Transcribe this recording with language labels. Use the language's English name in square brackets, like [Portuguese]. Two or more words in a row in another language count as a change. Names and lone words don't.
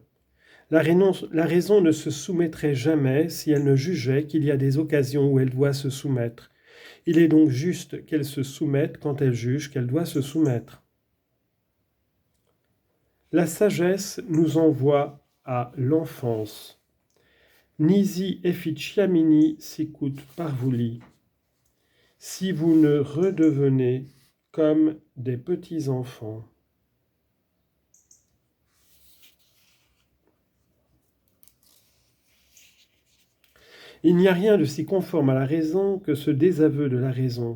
[French] La raison ne se soumettrait jamais si elle ne jugeait qu'il y a des occasions où elle doit se soumettre. Il est donc juste qu'elle se soumette quand elle juge qu'elle doit se soumettre. La sagesse nous envoie à l'enfance. [Latin] Nisi efficiamini sicut parvuli. [French] Si vous ne redevenez comme des petits-enfants. Il n'y a rien de si conforme à la raison que ce désaveu de la raison.